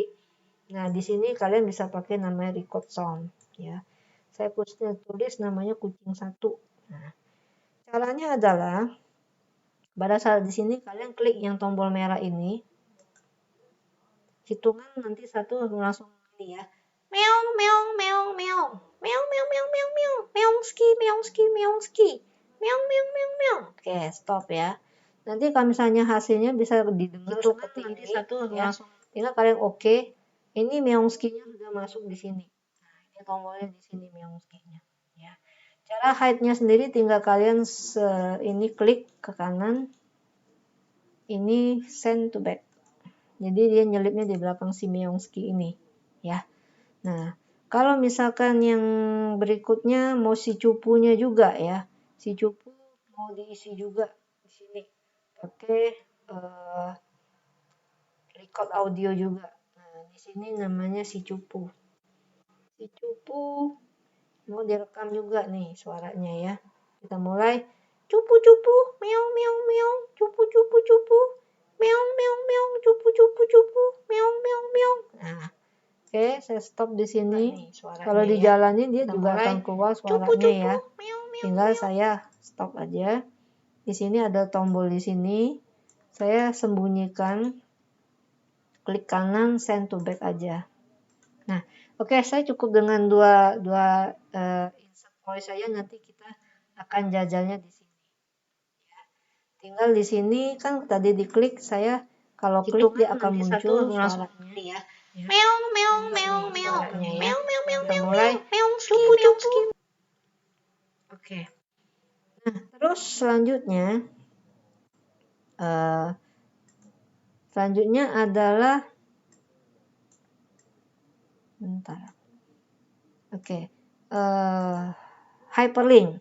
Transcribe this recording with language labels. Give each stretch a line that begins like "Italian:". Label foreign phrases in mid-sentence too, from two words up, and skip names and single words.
Indonesian: Nah, di sini kalian bisa pakai namanya
English: record sound
Indonesian: ya. Saya tulis namanya kucing 1. Nah, caranya adalah pada saat di sini kalian klik yang tombol merah ini, hitungan nanti 1 langsung ini ya. Meong meong meong meong. Meong meong meong meong meong. Meongski meongski meongski. Meong meong meong meong. Oke, stop ya. Nanti kalau misalnya hasilnya bisa didengar seperti ini ya. Langsung. Tinggal kalian oke. Ini meongskinya sudah masuk di sini. Nah, ini tombolnya di sini meongskinya ya. Cara hide-nya sendiri tinggal kalian ini klik ke kanan. Ini
English: send to back.
Indonesian: Jadi dia nyelipnya di belakang si Meongski ini ya. Nah, kalau misalkan yang berikutnya mau si cupunya juga ya. Si cupu mau diisi juga di sini. Pakai
English: record audio
Indonesian: juga. Nah, di sini namanya si cupu. Si cupu mau direkam juga nih suaranya ya. Kita mulai. Cupu cupu, meong meong meong, cupu cupu cupu, meong meong meong, cupu cupu cupu, meong meong meong. Nah, oke, saya stop di sini. Kalau dijalanin dia juga akan keluar suaranya ya. Tinggal saya stop aja. Di sini ada tombol di sini. saya sembunyikan, klik kanan
English: send to back
Indonesian: aja. Nah, oke, saya cukup dengan dua
English: insert voice
Indonesian: saja, nanti kita akan jajalnya di sini. Tinggal di sini kan tadi diklik, saya kalau klik dia akan muncul suaranya. Ya. Meong meong meong meong Suaranya ya. meong meong meong Kita meong mulai. meong cupu cupu. Oke. Nah, terus selanjutnya adalah bentar. Oke. Hyperlink.